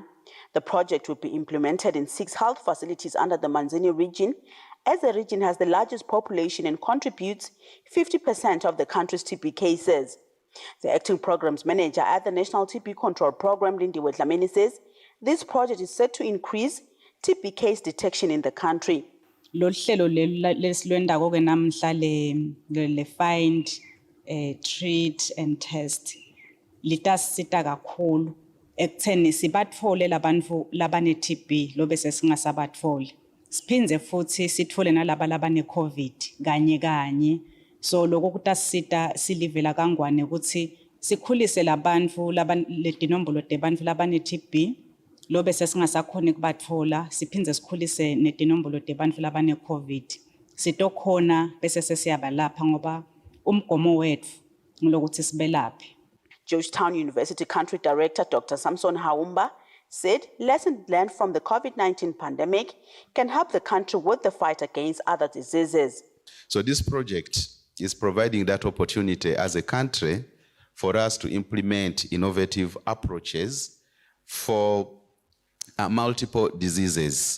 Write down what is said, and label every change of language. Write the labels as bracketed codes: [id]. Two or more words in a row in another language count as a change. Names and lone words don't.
[en] The project will be implemented in 6 health facilities under the Manzini region, as the region has the largest population and contributes 50% of the country's TB cases. The acting programs manager at the National TB Control Program, Lindiwe Dlamini, says this project is set to increase TB case detection in the country. [ss] Lo hlelo lesilwendako ke namhla le [en] find, treat and test [ss] litasisita kakhulu ekutheni sibatfole labantu labane TB lobe sesingasabatfoli. Siphindze futhi sitfole nalaba labane COVID kanye. So lokho kutasisita silivela kangwane ukuthi sikhulise labantu letinombolo tebantu labane TB lobe sesingasakhoni kubatfola siphindze sikhulise netinombolo tebantu labane COVID. Sitokhona bese sesiyabalapha ngoba umgomo wethu ngulokuthi sibelaphe. [en] Georgetown University Country Director Dr. Samson Haumba said lessons learned from the COVID-19 pandemic can help the country with the fight against other diseases. So this project is providing that opportunity as a country for us to implement innovative approaches for multiple diseases.